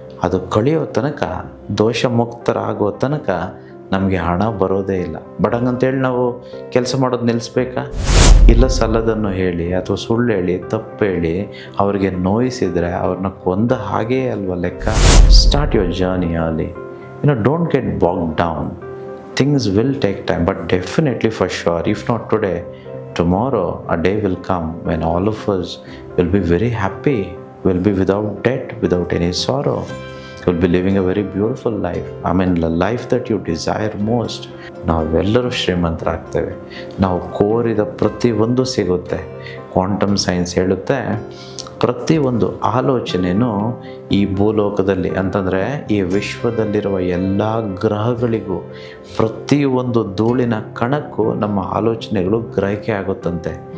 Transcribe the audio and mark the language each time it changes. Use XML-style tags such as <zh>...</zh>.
<kn>ಅದು ಕಳೆಯೋ ತನಕ, ದೋಷ ಮುಕ್ತರಾಗೋ ತನಕ ನಮಗೆ ಹಣ ಬರೋದೇ ಇಲ್ಲ. ಬಟ್ ಹಂಗಂತೇಳಿ ನಾವು ಕೆಲಸ ಮಾಡೋದು ನಿಲ್ಲಿಸ್ಬೇಕಾ? ಇಲ್ಲ, ಸಲ್ಲದನ್ನು ಹೇಳಿ ಅಥವಾ ಸುಳ್ಳು ಹೇಳಿ, ತಪ್ಪು ಹೇಳಿ ಅವ್ರಿಗೆ ನೋಯಿಸಿದರೆ ಅವ್ರನ್ನ ಕೊಂದ ಹಾಗೇ ಅಲ್ವ ಲೆಕ್ಕ.</kn> <en>Start your journey early. Don't get bogged down. Things will take time, but definitely for sure, if not today, tomorrow a day will come when all of us will be very happy, will be without debt, without any sorrow. Will be living a very beautiful life. The life that you desire most.</en> <kn>ನಾವೆಲ್ಲರೂ ಶ್ರೀಮಂತರಾಗ್ತೇವೆ. ನಾವು ಕೋರಿದ ಪ್ರತಿಯೊಂದು ಸಿಗುತ್ತೆ. Quantum science ಹೇಳುತ್ತೆ, ಪ್ರತಿಯೊಂದು ಆಲೋಚನೆಯೂ ಈ ಭೂಲೋಕದಲ್ಲಿ ಅಂತಂದರೆ ಈ ವಿಶ್ವದಲ್ಲಿರುವ ಎಲ್ಲ ಗ್ರಹಗಳಿಗೂ ಪ್ರತಿಯೊಂದು ಧೂಳಿನ ಕಣಕ್ಕೂ ನಮ್ಮ ಆಲೋಚನೆಗಳು ಗ್ರಹಿಕೆ ಆಗುತ್ತಂತೆ.</kn>